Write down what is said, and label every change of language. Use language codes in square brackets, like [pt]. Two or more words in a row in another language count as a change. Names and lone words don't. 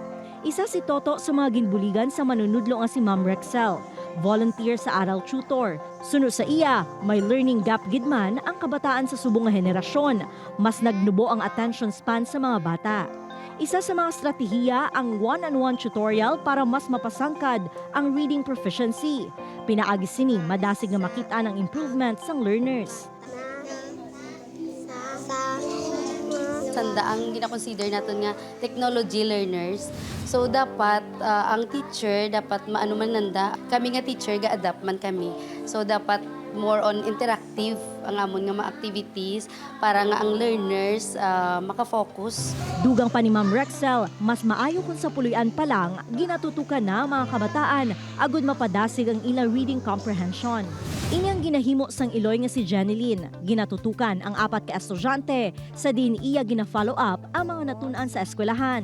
[hil] Isa si Toto sa mga ginbuligan sa manunudlo nga si Ma'am Rexel, volunteer sa aral tutor. Sunod sa iya, may [en] learning gap [hil] gidman ang kabataan sa subong nga henerasyon. Mas nagnubo ang [en] attention span [hil] sa mga bata. Isa sa mga estratehiya ang [en] one-on-one tutorial [hil] para mas mapasangkad ang [en] reading proficiency. [hil] Pinaagi sini madasig nga makita ang improvements ng learners. Tanda ang gina-consider natin nga [en] technology learners. [hil] So dapat ang teacher dapat maano man nanda. Kami nga teacher ga-adapt man kami. So dapat [en] more on interactive [hil] ang amon nga mga activities para nga ang learners maka-focus. Dugang pa ni Ma'am Rexel, mas maayo kung sa puloy-an pa lang ginatutukan na mga kabataan agud mapadasig ang ila [en] reading comprehension. [hil] Inyang ginahimo sang iloy nga si Jeneline. Ginatutukan ang 4 ka estudyante sa din iya gina-follow up ang mga natun-an sa eskwelahan.